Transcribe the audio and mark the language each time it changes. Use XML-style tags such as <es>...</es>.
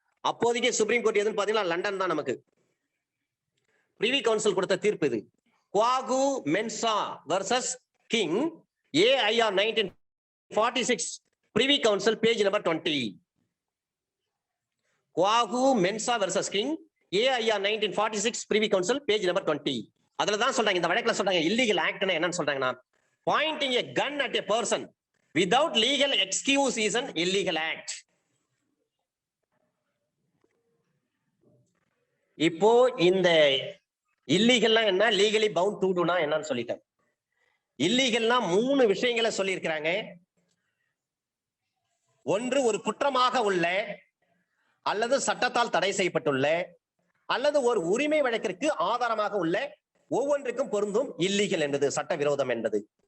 <ta>அப்போதைக்கு supreme court எதுன்னு பாத்தீங்கன்னா லண்டன் தான். நமக்கு பிரிவி கவுன்சில் கொடுத்த தீர்ப்பு இது. குவாகு மென்சா versus king, AIR 1946, பிரிவி council, page number 20. குவாகு மென்சா versus king, AIR 1946, பிரிவி council, page number 20. அதுல தான் சொல்றாங்க, இந்த வழக்குல சொல்றாங்க இல்லீகல் ஆக்ட்னா என்னன்னு சொல்றாங்கன்னா,</ta> <en>Pointing a gun at a person without legal excuse is an illegal act.</en> <ta>இப்போ இந்த இல்லீகல்னா என்ன,</ta> <en>legally bound to டுனா</en> <ta>என்னன்னு சொல்லிட்டேன். இல்லீகல்னா 3 விஷயங்களை சொல்லி இருக்கிறாங்க. ஒன்று, ஒரு குற்றமாக உள்ள அல்லது சட்டத்தால் தடை செய்யப்பட்டுள்ள அல்லது ஒரு உரிமை வழக்கிற்கு ஆதாரமாக உள்ள ஒவ்வொன்றுக்கும் பொருந்தும் இல்லீகல் என்பது, சட்டவிரோதம் என்பது.</ta>